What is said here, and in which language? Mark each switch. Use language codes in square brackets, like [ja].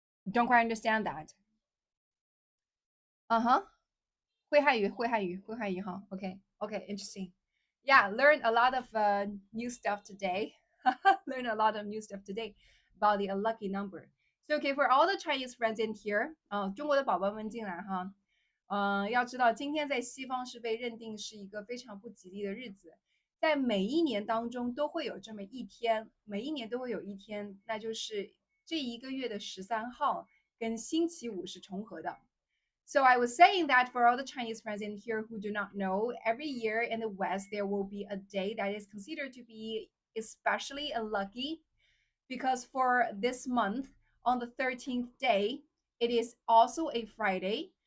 [en] Don't quite understand that. Uh-huh. [zh] 会汉语, [en] huh? Okay, okay, interesting. Yeah, learn a lot of new stuff today. Learn a lot of new stuff today about the unlucky number. So, okay, for all the Chinese friends in here, [zh] 中国的宝宝们进来哈，要知道今天在西方是被认定是一个非常不吉利的日子，在每一年当中都会有这么一天，每一年都会有一天，那就是这一个月的13号跟星期五是重合的。 [en] So I was saying that for all the Chinese friends in here who do not know, every year in the West there will be a day that is considered to be especially unlucky because for this month on the 13th day, it is also a Friday.